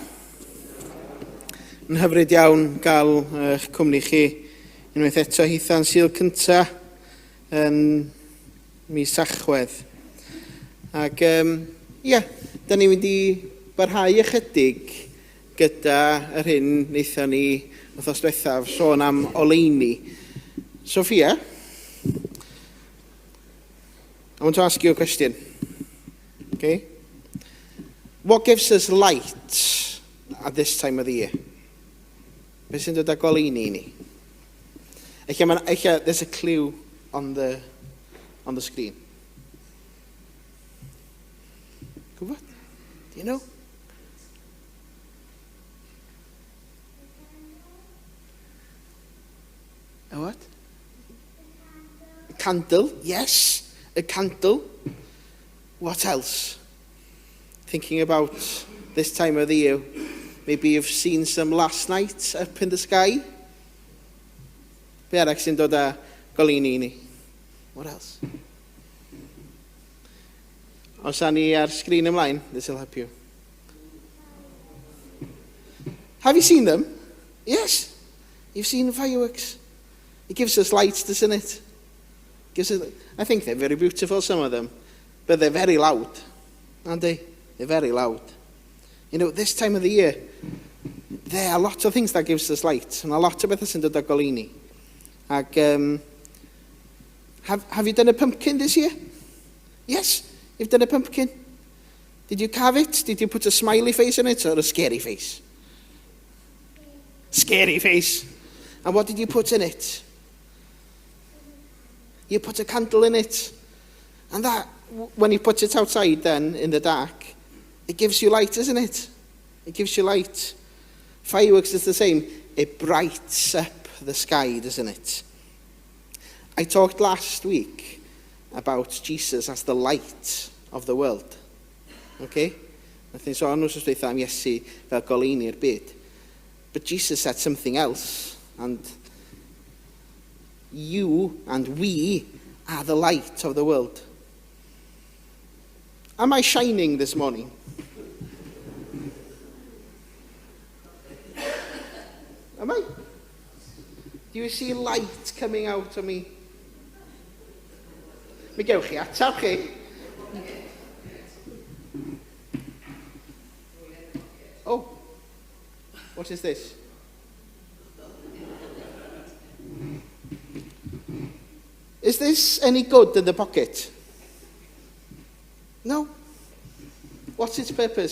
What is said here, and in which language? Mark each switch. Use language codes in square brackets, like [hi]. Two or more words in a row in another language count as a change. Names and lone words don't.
[cy] Yn hyfryd iawn gael eich cwmni chi unwaith eto hitha'n Sul cynta yn mis Tachwedd. Ac da ni'n mynd i barhau ychydig gyda yr hyn wnaethon ni wythnos diwethaf sôn am oleuni. [en] Sophia, I want to ask you a question. Okay? What gives us light at this time of the year? [cy] Be sy'n dod â goleuni I ni? [en] There's a clue on the screen. Gwybod? Do you know? A what? A candle, yes. A candle. What else? Thinking about this time of the year, maybe you've seen some last night up in the sky. [cy] Be arall sy'n dod â goleuni I ni? [en] What else? [cy] Os a ni ar sgrin ymlaen, [en] this will help you. Have you seen them? Yes. You've seen the fireworks. It gives us light, doesn't it? I think they're very beautiful, some of them. But they're very loud, aren't they? They're very loud. You know, this time of the year, there are lots of things that gives us light, and a lot of [cy] bethau sy'n dod â goleuni. [en] Ac, have you done a pumpkin this year? Yes, you've done a pumpkin. Did you carve it? Did you put a smiley face on it or a scary face? Scary face. And what did you put in it? You put a candle in it. And that, when you put it outside then, in the dark, it gives you light, isn't it? It gives you light. Fireworks is the same. It brights up the sky, doesn't it? I talked last week about Jesus as the light of the world. Okay? [cy] Nathyn sôn nhw'n sôn am Iesu fel goleini'r byd. [en] But Jesus said something else. And you and we are the light of the world. Am I shining this morning? Am I? Do you see light coming out of me? [cy] Mi gewch chi atab chi. [en] Oh, what is this? Is this any good in the pocket? No. What's its purpose?